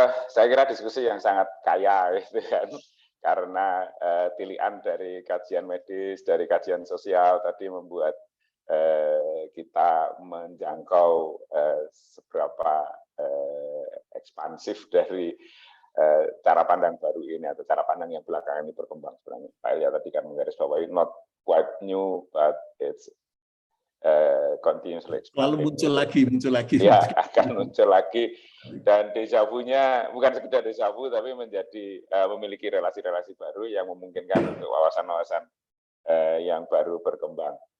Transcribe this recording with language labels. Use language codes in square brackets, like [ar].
[id] Saya kira diskusi yang sangat kaya gitu kan, karena pilihan dari kajian medis, dari kajian sosial tadi membuat kita menjangkau seberapa ekspansif dari cara pandang baru ini atau cara pandang yang belakangan ini berkembang sebenarnya. Pak Ilya tadi kan menggarisbawahi [en] not quite new but it's continuously expanding. [id] Lalu muncul lagi. Ya, akan muncul lagi, dan deja vu-nya bukan sekedar deja vu tapi menjadi memiliki relasi-relasi baru yang memungkinkan untuk wawasan-wawasan yang baru berkembang.